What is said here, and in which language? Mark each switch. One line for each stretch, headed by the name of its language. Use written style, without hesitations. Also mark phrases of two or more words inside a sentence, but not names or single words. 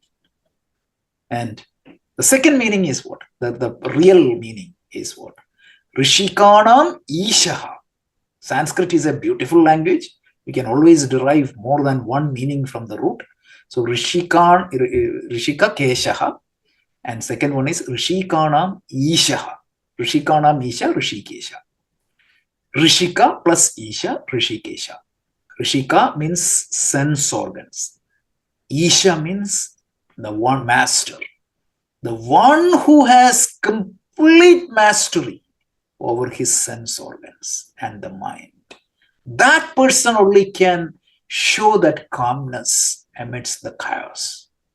English: And the second meaning is what? The real meaning is what?
Sanskrit: Hṛṣīkanam Ishaha.
English: Sanskrit is a beautiful language. You can always derive more than one meaning from the root. So
Sanskrit: Hṛṣīka Keshaha,
English: and second one is
Sanskrit: Hṛṣīkanam Ishaha. Hṛṣīkanam Isha, Hṛṣīkeśa. Hṛṣīka plus Isha, Hṛṣīkeśa.
English: Hṛṣīka means sense organs. Isha means the one master. The one who has complete mastery over his sense organs and the mind. That person only can show that calmness amidst the chaos.